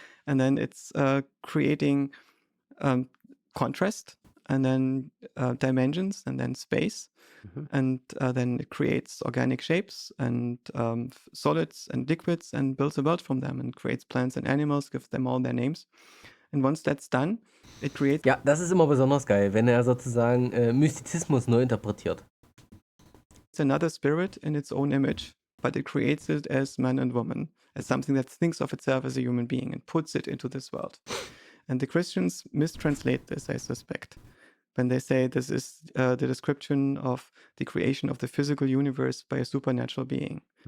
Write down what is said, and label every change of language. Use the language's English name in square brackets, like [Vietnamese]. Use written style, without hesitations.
[English] And then it's creating contrast and then dimensions and then space. And then it creates organic shapes and solids and liquids and builds a world from them and creates plants and animals, gives them all their names. And once that's done, it creates... [German] Ja, das ist immer besonders geil, wenn er sozusagen Mystizismus neu interpretiert. [English] It's another spirit in its own image, but it creates it as man and woman, as something that thinks of itself as a human being and puts it into this world. And the Christians mistranslate this, I suspect, when they say this is the description of the creation of the physical universe by a supernatural being.